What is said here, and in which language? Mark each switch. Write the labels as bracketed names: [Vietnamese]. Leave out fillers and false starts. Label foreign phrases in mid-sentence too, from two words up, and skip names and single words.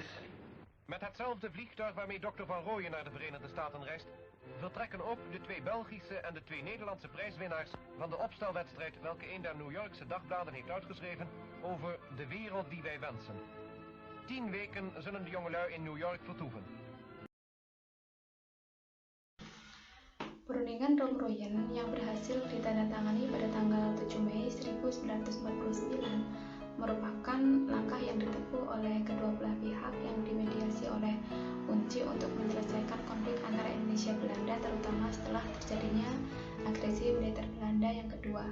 [Dutch] Met hetzelfde vliegtuig waarmee Dr. Van Rooyen naar de Verenigde Staten reist, vertrekken ook de 2 Belgische en de 2 Nederlandse prijswinnaars van de opstelwedstrijd welke een der New Yorkse dagbladen heeft uitgeschreven over de wereld die wij wensen. 10 weken zullen de jongelui in New York vertoeven. [Indonesian] Perundingan Romroyen yang berhasil ditandatangani pada tanggal 7 Mei 1949 merupakan langkah yang ditempuh oleh kedua belah pihak yang dimediasi oleh UNCI untuk menyelesaikan konflik antara Indonesia dan Belanda, terutama setelah terjadinya agresi militer Belanda yang kedua.